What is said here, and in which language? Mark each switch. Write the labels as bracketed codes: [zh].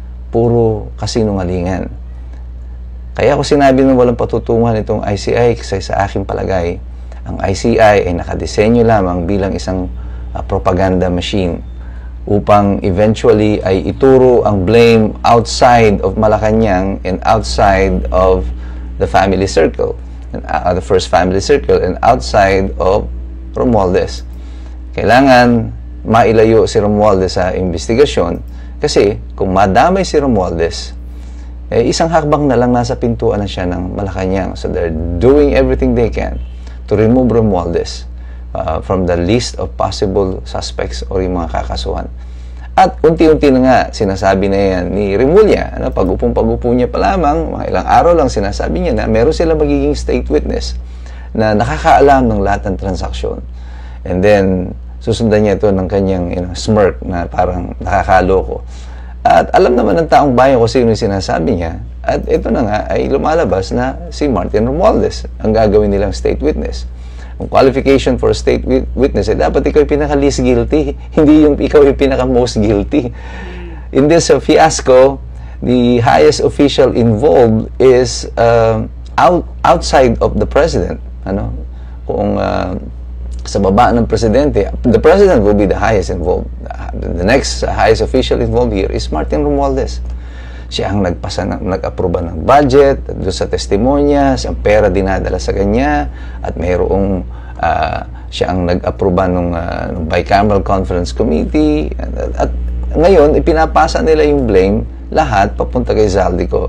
[tl] Puro kasinungalingan. Kaya ako sinabi na walang patutunguhan itong ICI kasi sa aking palagay, ang ICI ay nakadesenyo lamang bilang isang propaganda machine upang eventually ay ituro ang blame [en] outside of Malacanang and outside of the family circle, the first family circle, and outside of Romualdez. [tl] Kailangan mailayo si Romualdez sa investigasyon kasi kung madamay si Romualdez, isang hakbang na lang nasa pintuan na siya ng Malacanang. [en] So they're doing everything they can to remove Romualdez from the list of possible suspects or [tl] yung mga kakasuhan. At unti-unti na nga sinasabi na yan ni Remulla, pag-upong-pag-upo niya pa lamang, mga ilang araw lang sinasabi niya na meron sila magiging state witness na nakakaalam ng lahat ng transaksyon. And then susundan niya ito ng kanyang smirk na parang nakakaloko. At alam naman ng taong bayan kung sino yung sinasabi niya. At ito na nga ay lumalabas na si Martin Romualdez ang gagawin nilang state witness. Ang qualification for a state witness ay dapat ikaw yung pinaka-least guilty, hindi yung ikaw yung pinaka-most guilty. [en] In this fiasco, the highest official involved is outside of the president. [tl] Kung sa baba ng presidente, [en] the president will be the highest involved. The next highest official involved here is Martin Romualdez. [tl] Siya ang nag-aproba ng budget, doon sa testimonya, ang pera dinadala sa kanya, at mayroong siya ang nag-aproba ng bicameral conference committee. At ngayon, ipinapasa nila yung blame, lahat papunta kay Zaldico.